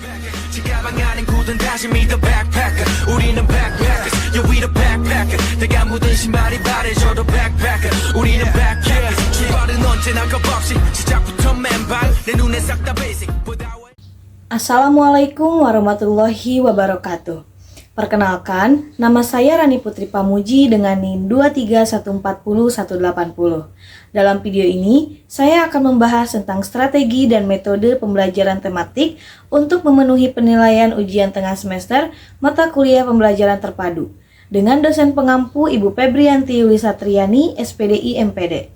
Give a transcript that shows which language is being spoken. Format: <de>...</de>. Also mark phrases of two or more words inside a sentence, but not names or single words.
<ko>지가방 안엔 굳은 다짐이</ko> <en>the backpacker</en> <ko>우리는</ko> <en>backpackers yeah we the backpacker</en> <ko>내가 묻은 신발이 바래져도 backpacker 우리는 backpackers 출발은 언제나 겁없이 시작부터 맨발 내 눈에 싹 다 basic.</ko> <ar>السلام عليكم ورحمة الله وبركاته.</ar> <id>Perkenalkan, nama saya Rani Putri Pamuji dengan NIM 23140-180. Dalam video ini, saya akan membahas tentang strategi dan metode pembelajaran tematik untuk memenuhi penilaian ujian tengah semester mata kuliah pembelajaran terpadu dengan dosen pengampu Ibu Febrianti Yulisatriani, SPDI MPD.</id>